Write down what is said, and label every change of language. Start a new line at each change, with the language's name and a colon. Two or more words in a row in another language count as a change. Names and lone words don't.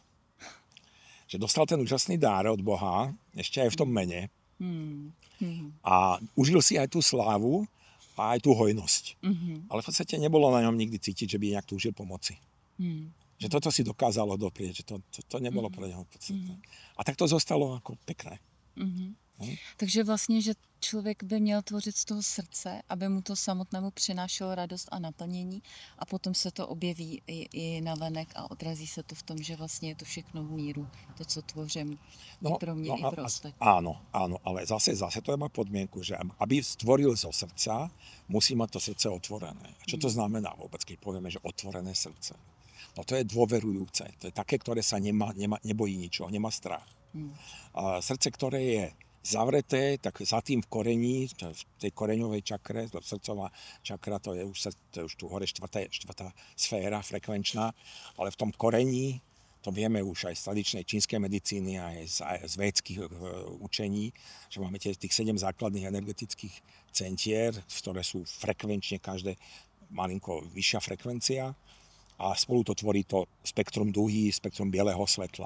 Slovak: Že dostal ten úžasný dár od Boha, ešte aj v tom mene. A užil si aj tú slávu a aj tú hojnosť. Ale v podstate nebolo na ňom nikdy cítiť, že by nejak túžil pomoci. Že toto si dokázalo doprieť, že to nebolo pre neho podstatné. A tak to zostalo ako pekné.
Czech: Takže vlastně, že člověk by měl tvořit z toho srdce, aby mu to samotnému přinášelo radost a naplnění a potom se to objeví i navenek a odrazí se to v tom, že vlastně je to všechno v míru, to, co tvořím i pro mě, i pro ostatní.
Slovak: Áno, ale zase to má podmienku, že aby stvoril zo srdca, musí mať to srdce otvorené. A čo to znamená vôbec, keď povieme, že otvorené srdce? No to je dôverujúce, to je také, ktoré sa nebojí ničoho, nemá strach. Srdce, ktoré je zavreté, tak za tým v korení, v tej koreňovej čakre, srdcová čakra, to je už tu hore štvrtá sféra frekvenčná, ale v tom korení, to vieme už aj z tradičnej čínskej medicíny, aj z védskych učení, že máme tých 7 základných energetických centier, ktoré sú frekvenčne každé malinko vyššia frekvencia a spolu to tvorí to spektrum duhy, spektrum bieleho svetla.